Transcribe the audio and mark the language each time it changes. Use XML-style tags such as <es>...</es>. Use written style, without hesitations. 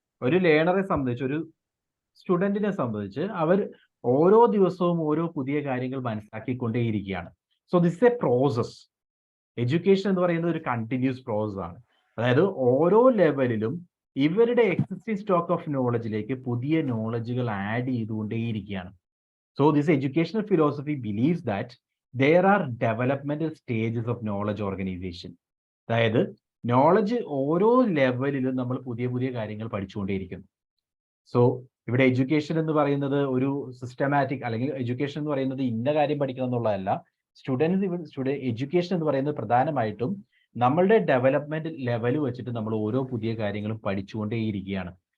<ml>ഒരു ലേണറെ സംബന്ധിച്ച്, ഒരു സ്റ്റുഡന്റിനെ സംബന്ധിച്ച് അവർ ഓരോ ദിവസവും ഓരോ പുതിയ കാര്യങ്ങൾ മനസ്സിലാക്കിക്കൊണ്ടേയിരിക്കുകയാണ്.</ml> <en>So this a process.</en> <ml>Education എന്ന് പറയുന്നത് ഒരു കണ്ടിന്യൂസ് പ്രോസസ് ആണ്. അതായത് ഓരോ ലെവലിലും ഇവരുടെ എക്സിസ്റ്റിംഗ് സ്റ്റോക്ക് ഓഫ് നോളജിലേക്ക് പുതിയ നോളജുകൾ add ചെയ്തുകൊണ്ടേയിരിക്കുകയാണ്.</ml> <en>So this educational philosophy believes that there are developmental stages of knowledge organization.</en> <ml>അതായത് നോളജ് ഓരോ ലെവലിലും നമ്മൾ പുതിയ പുതിയ കാര്യങ്ങൾ പഠിച്ചുകൊണ്ടേയിരിക്കുന്നു. സോ ഇവിടെ എഡ്യൂക്കേഷൻ എന്ന് പറയുന്നത് ഒരു സിസ്റ്റമാറ്റിക്, അല്ലെങ്കിൽ എഡ്യൂക്കേഷൻ എന്ന് പറയുന്നത് ഇന്ന കാര്യം പഠിക്കണം എന്നുള്ളതല്ല. എഡ്യൂക്കേഷൻ എന്ന് പറയുന്നത് പ്രധാനമായിട്ടും നമ്മളുടെ ഡെവലപ്മെന്റ് ലെവൽ വെച്ചിട്ട് നമ്മൾ ഓരോ പുതിയ കാര്യങ്ങളും പഠിച്ചുകൊണ്ടേയിരിക്കുകയാണ്.</ml>